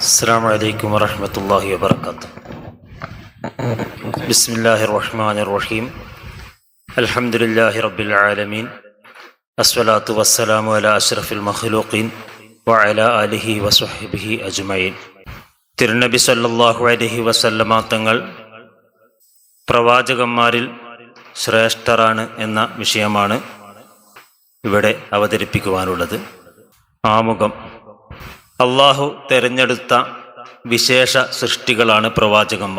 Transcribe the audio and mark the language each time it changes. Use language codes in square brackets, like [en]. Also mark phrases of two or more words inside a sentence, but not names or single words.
[ar] السلام عليكم ورحمة الله وبركاته. بسم الله الرحمن الرحيم. الحمد لله رب العالمين. الصلاة والسلام على أشرف المخلوقين وعلى آله وصحبه أجمعين. [ml] തിരുനബി [ar] صلى الله عليه وسلم [ml] തങ്ങൾ പ്രവാചകന്മാരിൽ ശ്രേഷ്ഠരാണ് എന്ന വിഷയമാണ് ഇവിടെ അവതരിപ്പിക്കുവാനുള്ളത്. ആമുഖം. അള്ളാഹു തെരഞ്ഞെടുത്ത വിശേഷ സൃഷ്ടികളാണ് പ്രവാചകന്മാർ.